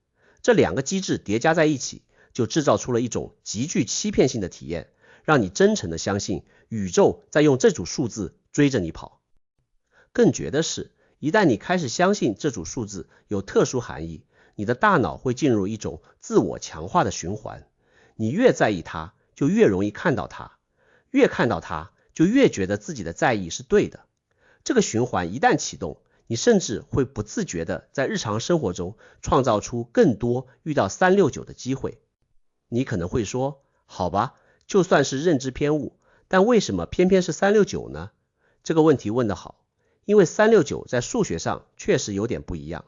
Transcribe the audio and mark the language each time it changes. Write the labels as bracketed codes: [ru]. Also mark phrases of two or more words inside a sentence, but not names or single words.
[zh] 這2個機制疊加在一起，就制造出了一種極具欺騙性的體驗，讓你真誠的相信宇宙在用這組數字追着你跑。更絕的是，一旦你開始相信這組數字有特殊含義，你的大腦會進入一種自我強化的循環。你越在意它，就越容易看到它，越看到它，就越覺得自己的在意是对的。這個循環一旦啟動，你甚至會不自覺地在日常生活中創造出更多遇到369的機會。你可能會說，好吧，就算是認知偏誤，但為什麼偏偏是369呢？這個問題問得好，因為369在數學上確實有點不一樣。